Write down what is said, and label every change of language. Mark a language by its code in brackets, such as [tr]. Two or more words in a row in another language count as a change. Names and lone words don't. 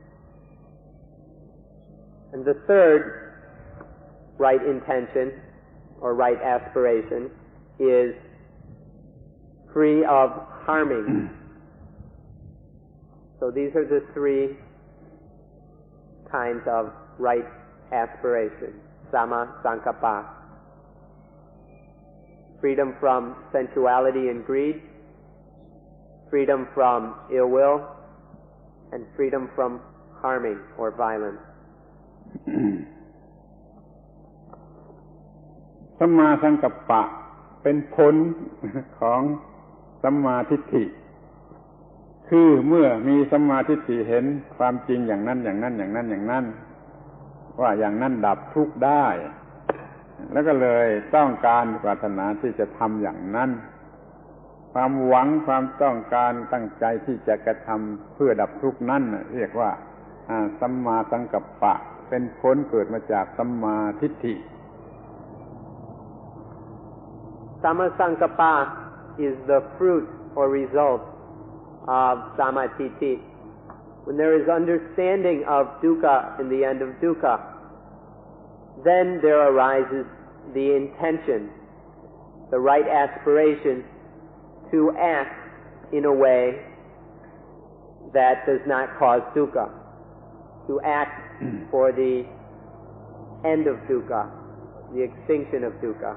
[en] And the third right intention or right aspiration is free of harming. So these are the 3 kinds of right aspiration. [pi] Samma sankappa. [en] Freedom from sensuality and greed, freedom from ill will, and freedom from harming or violence. [th] สัมมาสังกัปปะเป็นผลของสัมมาทิฏฐิคือเมื่อมีสัมมาทิฏ ฐิเห็นความจริงอย่างนั้นอย่างนั้นอย่างนั้นอย่างนั้นว่าอย่างนั้นดับทุกข์ได้แล้วก็เลยต้องการปรารถนาที่จะทำอย่างนั้นความหวังความต้องการตั้งใจที่จะกระทำเพื่อดับทุกข์นั้นเรียกว่าสัมมาสังกัปปะเป็นผลเกิดมาจากสัมมาทิฏฐิ [pi] Samma sankappa [en] is the fruit or result of samadhi. When there is understanding of dukkha and the end of dukkha, then there arises the intention, the right aspiration to act in a way that does not cause dukkha, to act for the end of dukkha, the extinction of dukkha.